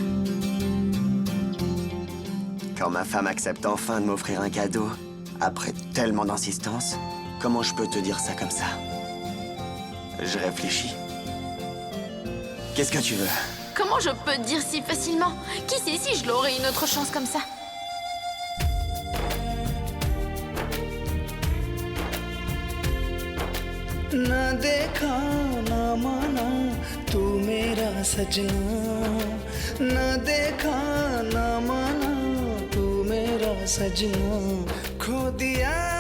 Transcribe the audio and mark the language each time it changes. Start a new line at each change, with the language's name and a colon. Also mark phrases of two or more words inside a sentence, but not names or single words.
French: Quand ma femme accepte enfin de m'offrir un cadeau, après tellement d'insistance, comment je peux te dire ça comme ça? Je réfléchis. Qu'est-ce que tu veux? Comment je peux te dire si facilement? Qui sait si je l'aurais une autre chance comme ça?
Hindi: ना देखा ना माना तू मेरा सजना ना देखा ना माना तू मेरा सजना खो दिया